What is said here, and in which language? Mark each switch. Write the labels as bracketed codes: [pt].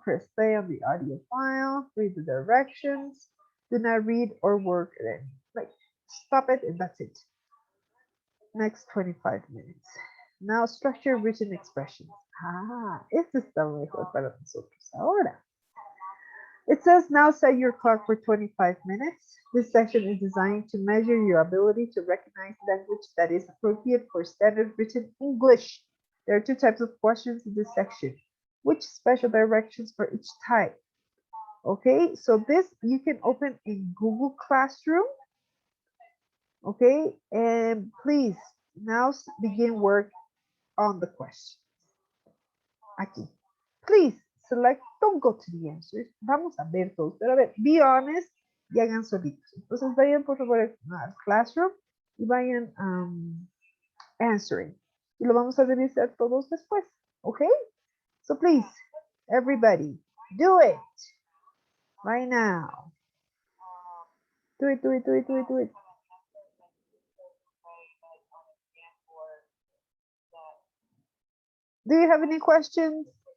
[en] Press play on the audio file. Read the directions. Do not read or work then. Like stop it and that's it. Next 25 minutes. Now structure written expressions. [es] Este está mejor para nosotros ahora. [en] It says now set your clock for 25 minutes. This section is designed to measure your ability to recognize language that is appropriate for standard written English. There are two types of questions in this section. Which special directions for each type? Okay, so this you can open in Google Classroom. Okay, and please now begin work on the question. [es] Aquí. [en] Please select, don't go to the answers. [es] Vamos a ver todos, pero a ver, [en] be honest [es] y hagan solitos. Entonces vayan por favor al Classroom y vayan [en] answering. [es] Y lo vamos a revisar todos después. [en] Okay? So please, everybody, do it. Right now. Um, Do it, do it, do it, do it, do it. kind of effort and way, like on a exam board that Do you have any questions?